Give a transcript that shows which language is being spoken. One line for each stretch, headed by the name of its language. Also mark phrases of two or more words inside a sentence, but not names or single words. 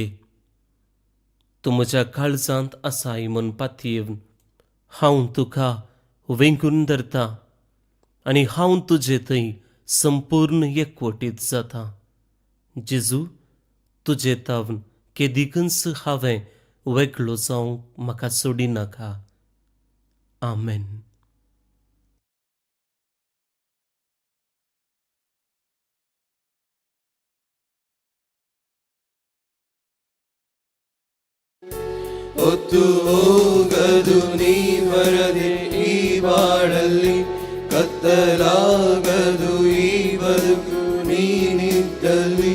Konkani: तूं म्हज्या काळजांत आसाय म्हूण पातयेवन हांव तुका वेंगून धरतां आनी हांव तुजे थंय संपूर्ण एकवटीत जातां. जेजू, तुजे तावन केदिकच हांवें वेगळो जावंक म्हाका सोडिनाका. आमेन.
Kannada: ಹೊತ್ತು ಹೋಗದು ನೀ ಬರದೆ ಈ ಬಾಳಲ್ಲಿ, ಕತ್ತಲಾಗದು ಈ ಬದುಕು ನೀನಿದ್ದಲ್ಲಿ.